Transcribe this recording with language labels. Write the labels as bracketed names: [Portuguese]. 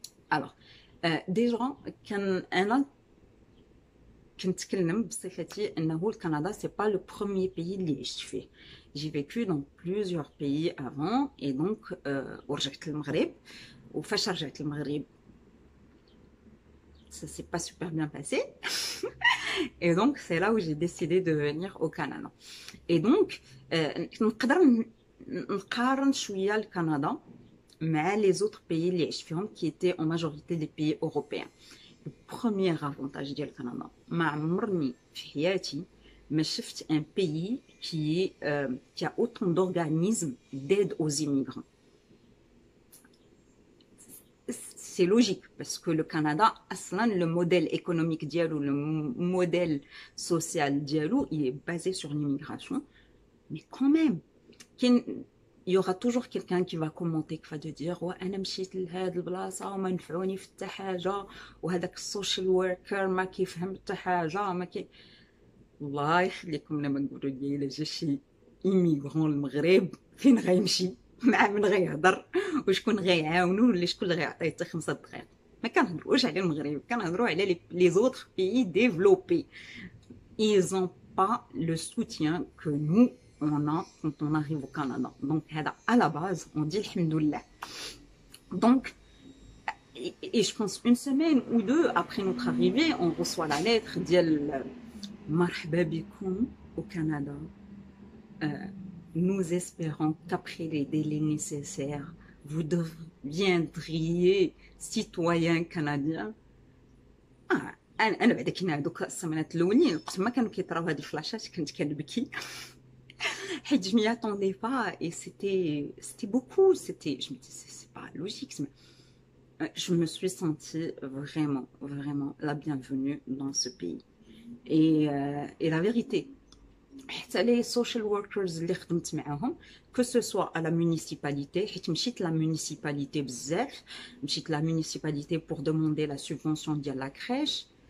[French] Alors, déjà, [Arabic] أنا كنتكلم بصفتي أنه الكندا [French] c'est pas le premier pays اللي عشت فيه. J'ai vécu dans plusieurs pays avant et donc [Arabic] ورجعت للمغرب وفاش رجعت للمغرب [French] ça s'est pas super bien passé. Et donc, c'est là où j'ai décidé de venir au Canada. Et donc, [Arabic] نقدر نقارن شوية الكندا مع [French] les autres pays [Arabic] اللي عشت فيهم [French] qui étaient en majorité des pays européens. Le premier avantage [Arabic] ديال الكندا ما عمرني في حياتي ما شفت [French] un pays qui a autant d'organismes d'aide aux immigrants. C'est logique parce que le Canada, le modèle économique diallo, le modèle social diallo, il est basé sur l'immigration. Mais quand même, il y aura toujours quelqu'un qui va commenter, qui va te dire ouais, [Arabic] أنا مشيت لهاد البلاصة وما نفعوني في حتى حاجة وهذاك السوشيال وركر ما كيفهم حتى حاجة ما كي الله يخليكم لما نقولوا لي إلا جا شي إيميغرون المغرب فين غيمشي مع من غيهضر وشكون غيعاونو ولا شكون اللي غيعطيه حتى 5 دقائق. ما كنهضروش على المغرب كنهضروا على [French] les autres pays développés. Ils ont pas le soutien que nous on a quand on arrive au Canada. Donc à la base on dit alhamdoulilah. Donc et je pense une semaine ou deux après notre arrivée on reçoit la lettre [Arabic] ديال مرحبا بكم [French] au Canada. Nous espérons qu'après les délais nécessaires, vous deviendriez citoyen canadien. [Arabic] أنا بعدا كي هذوك السمانات الأولين وقت ما كانوا كيطراو هاد الفلاشات كنت كنبكي حيت [French] je m'y attendais pas et c'était beaucoup, je me disais c'est pas logique. Je me suis sentie vraiment la bienvenue dans ce pays. Et la vérité, حتى les social workers [Arabic] اللي خدمت معاهم [French] que ce soit à la municipalité [Arabic] حيت مشيت [French] la municipalité [Arabic] بزاف مشيت [French] la municipalité pour demander la subvention ديال la crèche.